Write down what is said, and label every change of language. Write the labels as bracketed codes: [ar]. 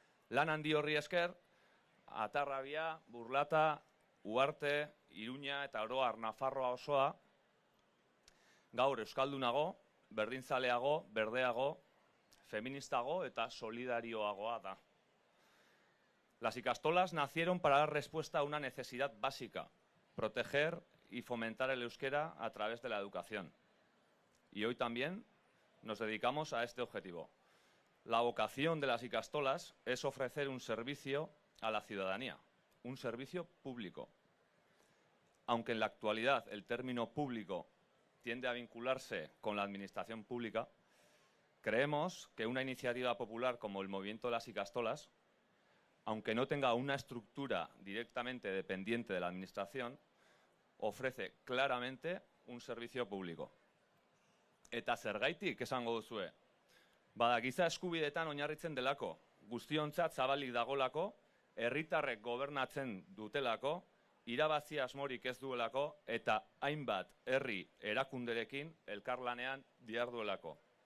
[eu] Lan handi horri esker, Atarrabia, Burlata, Uarte, Iruña eta oro har Nafarroa osoa gaur euskaldunago, berdinzaleago, berdeago, feministago eta solidarioagoa da. [es] Las ikastolas nacieron para dar respuesta a una necesidad básica, proteger y fomentar el euskera a través de la educación. Y hoy también nos dedicamos a este objetivo. La vocación de las ikastolas es ofrecer un servicio a la ciudadanía, un servicio público. Aunque en la actualidad el término público tiende a vincularse con la administración pública, creemos que una iniciativa popular como el Movimiento de las Ikastolas, aunque no tenga una estructura directamente dependiente de la administración, ofrece claramente un servicio público. [eu] Eta zergaitik esango duzue? Bada, giza eskubideetan oinarritzen delako, guztiontzat zabalik dagolako, herritarrek gobernatzen dutelako, irabazi asmorik ez duelako eta hainbat herri erakunderekin elkarlanean diharduelako.